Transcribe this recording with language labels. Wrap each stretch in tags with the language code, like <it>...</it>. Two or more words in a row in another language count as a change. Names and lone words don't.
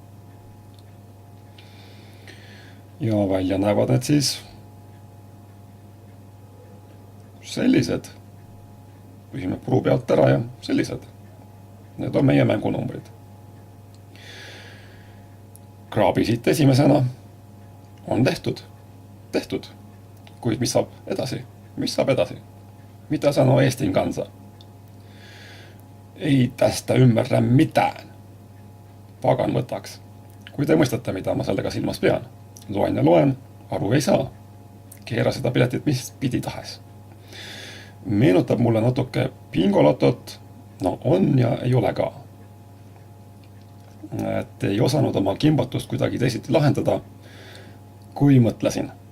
<et>Ja välja näevad need siis sellised. Pühime puru pealt ära ja sellised. Need on meie mängunumbrid. Kraabi siit esimesena on tehtud. Tehtud. Kuid mis saab edasi? Mis saab edasi?</et> <fi>Mitä sanoo Eestin kansa? Ei tästä ymmärrä mitään.</fi> <et>Pagan võtaks. Kui te mõistate, mida ma sellega silmas pean. Loen ja loen, aru ei saa. Keera seda piletit mis pidi tahes. Meenutab mulle natuke bingolotot. No on ja ei ole ka. Et ei osanud oma kimbatust kuidagi teisiti lahendada, kui mõtlesin.</et>